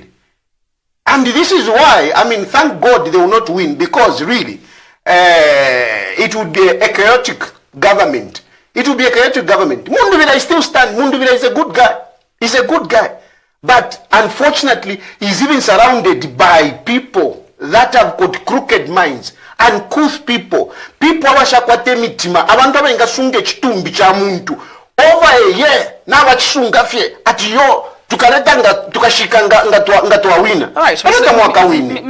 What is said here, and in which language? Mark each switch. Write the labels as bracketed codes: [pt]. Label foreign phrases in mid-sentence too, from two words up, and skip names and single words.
[en] And this is why, I mean, thank God they will not win, because really, it would be a chaotic government. It would be a chaotic government. Munduvira still stand. Munduvira is a good guy. He's a good guy. But unfortunately, he's even surrounded by people that have got crooked minds, uncouth people. [bem] People abashakwate mitima, abantu abenga sunge chitumbi cha muntu. [en] Over a year, [bem] na wachisunga fye, ati yo, tukaleta nga tukashika nga tuwa wina. [en] Alright, [bem] mwaka wini.